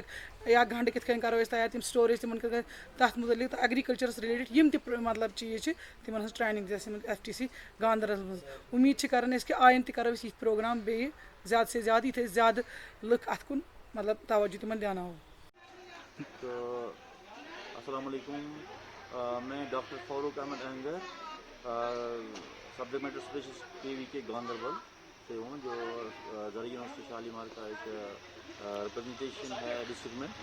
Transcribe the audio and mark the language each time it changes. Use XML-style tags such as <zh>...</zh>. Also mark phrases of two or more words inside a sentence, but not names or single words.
<ks>یا گَنٛڈٕ کِتھ کٔنۍ کَرو أسۍ تیار تِم سٹوریج تِمَن کِتھ کٔنۍ تَتھ مُتعلِق تہٕ ایٚگرِکَلچَرَس رِلیٹِڈ یِم تہِ مطلب چیٖز چھِ تِمَن ہٕنٛز ٹرٛینِنٛگ دِژ اَسہِ یِمَن FTC گاندربلَس منٛز. اُمیٖد چھِ کَران أسۍ کہِ آیِنٛدٕ تہِ کَرو أسۍ یِتھۍ پرٛوگرام بیٚیہِ زیادٕ سے زیادٕ یِتھ أسۍ زیادٕ لُکھ اَتھ کُن مطلب توجہ تِمَن دیاناوو.</ks> <ar>السلام علیکم.</ar> <ur>میں ڈاکٹر فاروق احمد اہنگر</ur> <en>subject matter specialist</en> <ur>KVK گاندربل سے ہوں جو زرعی یونیورسٹی شالیمار کا ایک ریپرزنٹیشن ہے ڈسٹرکٹ میں.</ur>